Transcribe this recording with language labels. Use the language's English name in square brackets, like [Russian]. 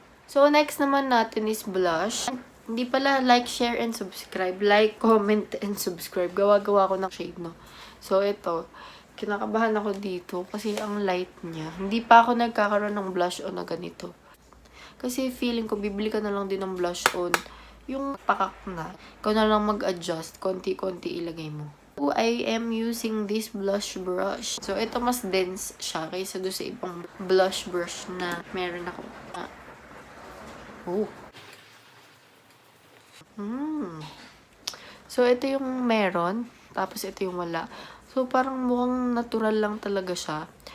[Filipino] So, next naman natin is blush. Hindi pala [English] like, share, and subscribe. Like, comment, and subscribe. [Filipino] Gawa-gawa ko ng shade, no? So, ito. Kinakabahan ako dito kasi ang light niya. Hindi pa ako nagkakaroon ng blush on na ganito. Kasi feeling ko, bibili ka na lang din ng blush on. Yung pakak na. Ikaw na lang mag-adjust. Konti-konti ilagay mo. [English] I am using this blush brush. [Filipino] So, ito mas dense siya kaysa doon sa ibang blush brush na meron ako. So, ito yung meron. Tapos, ito yung wala. So, parang mukhang natural lang talaga siya.